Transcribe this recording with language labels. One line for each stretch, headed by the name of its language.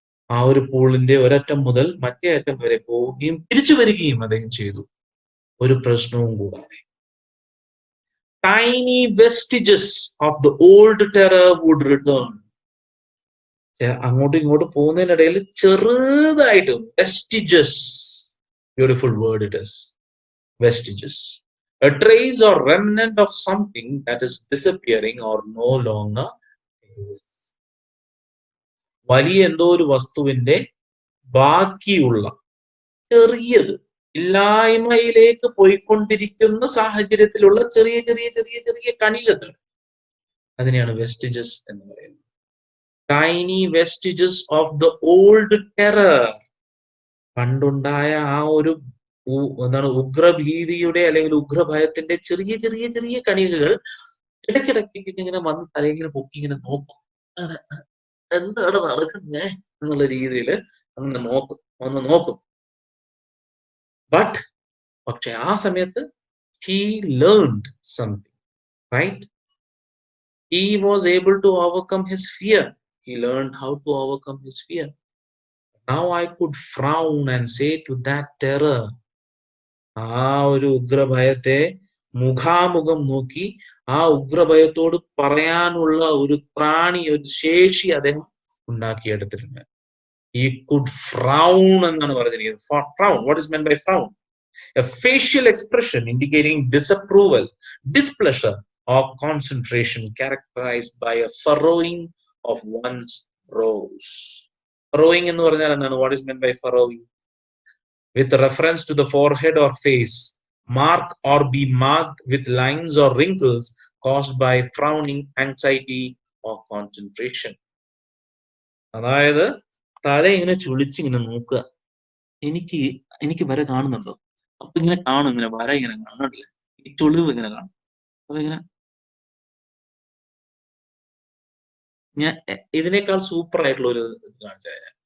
Malayalam: ആ ഒരു പൂളിന്റെ ഒരറ്റം മുതൽ മറ്റേ അറ്റം വരെ പോവുകയും തിരിച്ചു വരികയും അദ്ദേഹം ചെയ്തു, ഒരു പ്രശ്നവും കൂടാതെ.
English: Tiny vestiges of the old terror would return.
Malayalam: അങ്ങോട്ടും ഇങ്ങോട്ടും പോകുന്നതിനിടയിൽ ചെറുതായിട്ട്
English: Vestiges, beautiful word it is, vestiges. A trace or remnant of something that is disappearing or no longer exists.
Malayalam: വലിയ എന്തോ ഒരു വസ്തുവിന്റെ ബാക്കിയുള്ള ചെറിയത്, ഇല്ലായ്മയിലേക്ക് പോയിക്കൊണ്ടിരിക്കുന്ന സാഹചര്യത്തിലുള്ള ചെറിയ ചെറിയ ചെറിയ ചെറിയ കണികകൾ, അതിനെയാണ് വെസ്റ്റിജസ് എന്ന് പറയുന്നത്.
English: Tiny vestiges of the old terror.
Malayalam: പണ്ടുണ്ടായ ആ ഒരു ഉഗ്രഭീതിയുടെ അല്ലെങ്കിൽ ഉഗ്രഭയത്തിന്റെ ചെറിയ ചെറിയ ചെറിയ കണികകൾ ഇടയ്ക്കിടയ്ക്ക് ഇങ്ങനെ വന്ന് തലയിങ്ങനെ പൊക്കി ഇങ്ങനെ നോക്കും, എന്താണ് നടക്കുന്നേ എന്നുള്ള രീതിയിൽ അങ്ങനെ നോക്കും. പക്ഷെ ആ സമയത്ത്
English: he learned something, right? He was able to overcome his fear. He learned how to overcome his fear. Now I could frown and say to that terror.
Malayalam: ആ ഒരു ഉഗ്രഭയത്തെ മുഖാമുഖം നോക്കി ആ ഉഗ്രഭയത്തോട് പറയാനുള്ള ഒരു ത്രാണി, ഒരു ശേഷി അദ്ദേഹം ഉണ്ടാക്കിയെടുത്തിട്ടുണ്ട്.
English: He could frown
Malayalam: എന്നാണ് പറഞ്ഞിരിക്കുന്നത്.
English: Frown, what is meant by frown? A facial expression indicating disapproval, displeasure or concentration characterized by a furrowing of one's brows.
Malayalam: Furrowing എന്ന് പറഞ്ഞാൽ എന്താണ്?
English: What is meant by furrowing? With reference to the forehead or face, mark or be marked with lines or wrinkles caused by frowning, anxiety or concentration.
Malayalam: അതായത് തല ഇങ്ങനെ ചുളിച്ചിങ്ങനെ നോക്കുക, എനിക്ക് വരെ കാണുന്നുണ്ടോ, അപ്പൊ ഇങ്ങനെ കാണും, ഇങ്ങനെ വര ഇങ്ങനെ കാണില്ലേ, ഈ ചുളിവ് ഇങ്ങനെ കാണും. അപ്പൊ ഇങ്ങനെ ഞാൻ ഇതിനേക്കാൾ സൂപ്പർ ആയിട്ടുള്ള ഒരു ഇത് കാണിച്ചു തരാം.